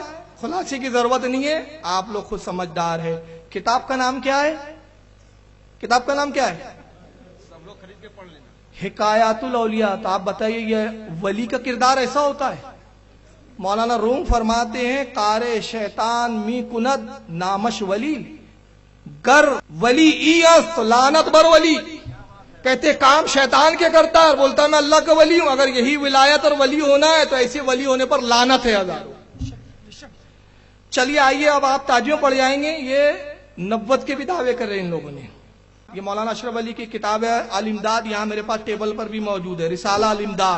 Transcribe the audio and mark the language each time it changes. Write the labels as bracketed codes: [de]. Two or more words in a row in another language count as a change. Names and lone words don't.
[ur] خلاصے کی ضرورت نہیں ہے، آپ لوگ خود سمجھدار ہے. کتاب کا نام کیا ہے؟ کتاب کا نام کیا ہے؟ سب لوگ خرید کے پڑھ لینا. حکایات الاولیاء. تو آپ بتائیے یہ ولی کا کردار ایسا ہوتا ہے؟ مولانا روم فرماتے ہیں [fa] کار شیطان می کند نامش ولی گر ولی ایست لعنت بر ولی. [ur] کہتے کام شیطان کے کرتا ہے اور بولتا ہے میں اللہ کا ولی ہوں. اگر یہی ولایت اور ولی ہونا ہے تو ایسے ولی ہونے پر لعنت ہے ہزاروں. چلیے آئیے اب آپ تاجیوں پڑھ جائیں گے. یہ نبوت کے بھی دعوے کر رہے ہیں ان لوگوں نے. یہ مولانا اشرف علی کی کتاب ہے الامداد, یہاں میرے پاس ٹیبل پر بھی موجود ہے, رسالہ الامداد.